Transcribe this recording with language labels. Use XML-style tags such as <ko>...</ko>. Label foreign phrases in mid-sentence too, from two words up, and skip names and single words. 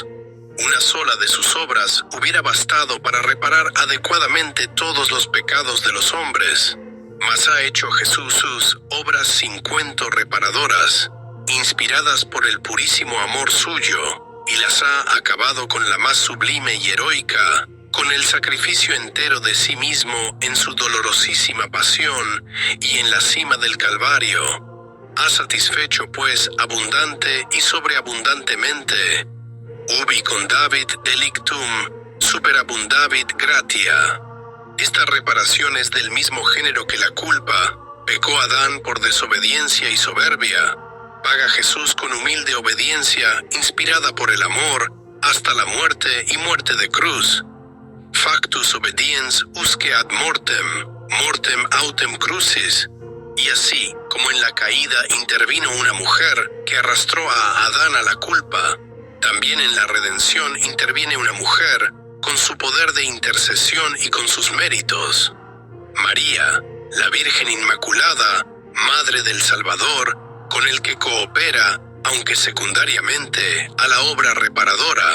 <es>Una sola de sus obras hubiera bastado para reparar adecuadamente todos los pecados de los hombres, mas ha hecho Jesús sus obras 50 reparadoras, inspiradas por el purísimo amor suyo, y las ha acabado con la más sublime y heroica, con el sacrificio entero de sí mismo en su dolorosísima pasión y en la cima del Calvario. Ha satisfecho, pues, abundante y sobreabundantemente,</es> <la>ubi condavit delictum, superabundavit gratia.</la> <es>Esta reparación es del mismo género que la culpa. Pecó Adán por desobediencia y soberbia. Paga Jesús con humilde obediencia, inspirada por el amor, hasta la muerte y muerte de cruz.</es> <la>Factus obediens usque ad mortem, mortem autem crucis.</la> <es>Y así, como en la caída intervino una mujer que arrastró a Adán a la culpa, también en la redención interviene una mujer, con su poder de intercesión y con sus méritos. María, la Virgen Inmaculada, Madre del Salvador, con el que coopera, aunque secundariamente, a la obra reparadora.</es>